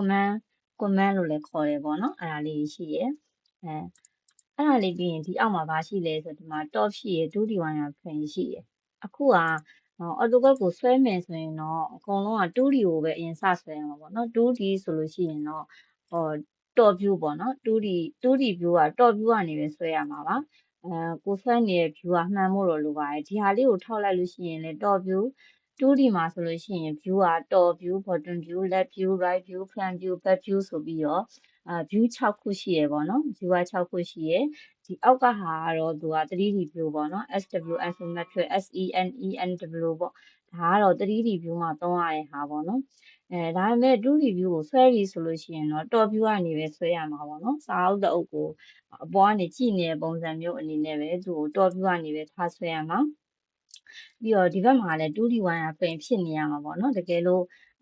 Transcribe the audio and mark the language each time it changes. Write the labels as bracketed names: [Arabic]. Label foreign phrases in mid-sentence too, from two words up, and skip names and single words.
[Burmese] command လို့လည်းခေါ်တယ်ပေါ့နော်အဲ့ဒါလေးရှိရဲ့အဲ့ဒါလေးပြီးရင်ဒီအောက်မှာဘာရှိလဲဆိုဒီမှာ top ရှိရယ် [English] 2D wire frame [Burmese] ရှိရယ်အခုကAutoCAD ကိုဆွဲမယ်ဆိုရင်တော့အကုန်လုံးက 2D ကိုပဲအရင်စဆွဲရမှာပေါ့နော် 2D ဆိုလို့ရှိရင်တော့ [English] top view [Burmese] ပေါ့နော် [English] 2D view [Burmese] က [English] top view [Burmese] ကနေပဲဆွဲရမှာပါကိုဆွဲနေတဲ့ view ကမှန်ဖို့တော့လိုပါတယ်ဒီဟာလေးကိုထောက်လိုက်လို့ရှိရင်လည်း [English] top view 2D [Burmese] မှာဆိုလို့ရှိရင် view က [English] top view bottom view left view right view front view back view [Burmese] ဆိုပြီးတော့view 6ခုရှိရယ်ပေါ့နော် view က6ခုရှိရယ်ဒီအောက်ကဟာကတော့သူက [English] 3D view [Burmese] ပေါ့နော် [English] SW isometric [Burmese] SENENW ပေါ့ဒါကတော့ [English] 3D view [Burmese] မှာသုံးရတဲ့ဟာပေါ့နော်ဒါပေမဲ့ [English] 2D view [Burmese] ကိုဆွဲပြီဆိုလို့ရှိရင်တော့ [English] top view [Burmese] ကနေပဲဆွဲရမှာပေါ့နော်စာအုပ်တစ်အုပ်ကိုအပေါ်ကနေကြည့်နေတဲ့ပုံစံမျိုးအနေနဲ့ပဲသူ့ကို [English] top view [Burmese] ကနေပဲထားဆွဲရမှာပြီးတော့ဒီဘက်မှာလည်း [English] 2D wire frame [Burmese] ဖြစ်နေရမှာပေါ့နော်တကယ်လို့